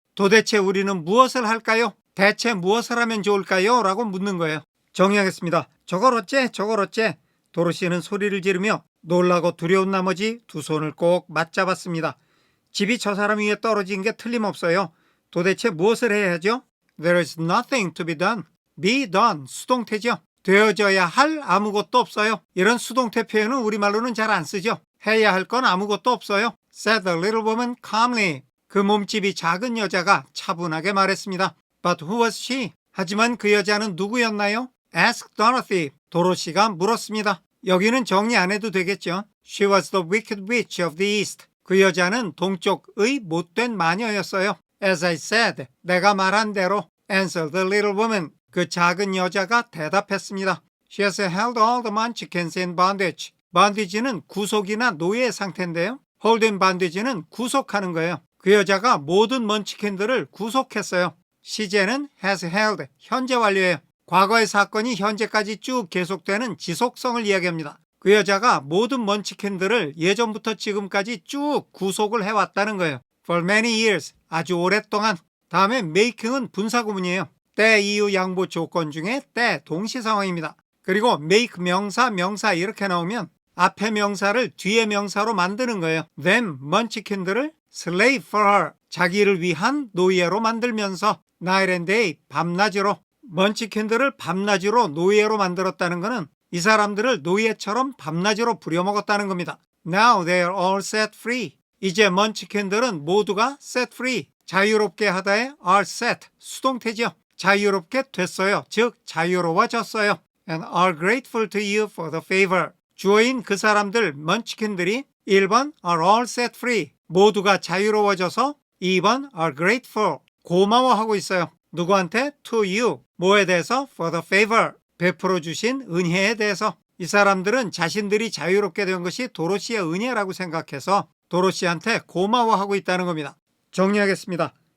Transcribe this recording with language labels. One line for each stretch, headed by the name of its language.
Korean: 도대체 우리는 무엇을 할까요? 대체 무엇을 하면 좋을까요? 라고 묻는 거예요. 정리하겠습니다. 저걸 어째? 도로시는 소리를 지르며 놀라고 두려운 나머지 두 손을 꼭 맞잡았습니다. 집이 저 사람 위에 떨어진 게 틀림없어요. 도대체 무엇을 해야 하죠?
English: There is nothing to be done. be done,
Korean: 수동태죠. 되어져야 할 아무것도 없어요. 이런 수동태 표현은 우리말로는 잘 안 쓰죠. 해야 할 건 아무것도 없어요.
English: said the little woman calmly.
Korean: 그 몸집이 작은 여자가 차분하게 말했습니다.
English: But who was she?
Korean: 하지만 그 여자는 누구였나요?
English: asked Dorothy.
Korean: 도로시가 물었습니다. 여기는 정리 안 해도 되겠죠.
English: She was the wicked witch of the east.
Korean: 그 여자는 동쪽의 못된 마녀였어요.
English: As I said,
Korean: 내가 말한 대로
English: answered the little woman.
Korean: 그 작은 여자가 대답했습니다.
English: She has held all the munchkins in bondage.
Korean: bondage는 구속이나 노예 상태인데요.
English: hold in bondage
Korean: 는 구속하는 거예요. 그 여자가 모든 먼치킨들을 구속했어요. 시제는
English: has held,
Korean: 현재 완료예요. 과거의 사건이 현재까지 쭉 계속되는 지속성을 이야기합니다. 그 여자가 모든 먼치킨들을 예전부터 지금까지 쭉 구속을 해왔다는 거예요.
English: For many years,
Korean: 아주 오랫동안. 다음에 making은 분사구문이에요. 때 이유 양보 조건 중에 때 동시상황입니다. 그리고 make 명사 이렇게 나오면 앞에 명사를 뒤에 명사로 만드는 거예요. Them, 먼치킨들을
English: slave for her,
Korean: 자기를 위한 노예로 만들면서
English: night and day,
Korean: 밤낮으로 먼치킨들을 밤낮으로 노예로 만들었다는 것은 이 사람들을 노예처럼 밤낮으로 부려먹었다는 겁니다.
English: Now they are all set free.
Korean: 이제 먼치킨들은 모두가
English: set free,
Korean: 자유롭게 하다에
English: are set,
Korean: 수동태죠. 자유롭게 됐어요. 즉 자유로워졌어요.
English: And are grateful to you for the favor.
Korean: 주어인 그 사람들 먼치킨들이 1번
English: are all set free,
Korean: 모두가 자유로워져서 2번
English: are grateful,
Korean: 고마워하고 있어요. 누구한테?
English: to you,
Korean: 뭐에 대해서?
English: for the favor,
Korean: 베풀어 주신 은혜에 대해서. 이 사람들은 자신들이 자유롭게 된 것이 도로시의 은혜라고 생각해서 도로시한테 고마워하고 있다는 겁니다. 정리하겠습니다.